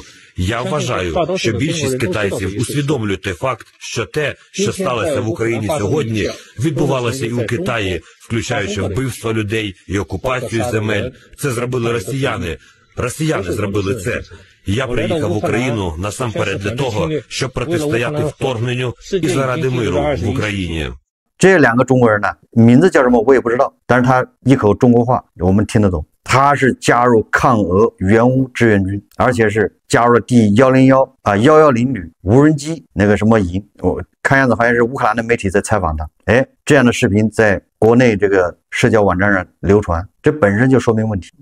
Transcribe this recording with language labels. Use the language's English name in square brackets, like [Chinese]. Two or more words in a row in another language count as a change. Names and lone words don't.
[Ukrainian] Я вважаю, що більшість китайців усвідомлюють той факт, що те, що сталося в Україні сьогодні, відбувалося і у Китаї, включаючи вбивство людей і окупацію земель. Це зробили росіяни. Росіяни зробили це. Я приїхав в Україну насамперед для того, щоб протистояти вторгненню і заради миру в Україні. [Chinese] 这2个中国人呢，名字叫什么我也不知道，但是他一口中国话我们听得懂。他是加入抗俄援乌志愿军，而且是加入了第101旅无人机那个什么营。我看样子好像是乌克兰的媒体在采访他。这样的视频在国内这个社交网站上流传，这本身就说明问题。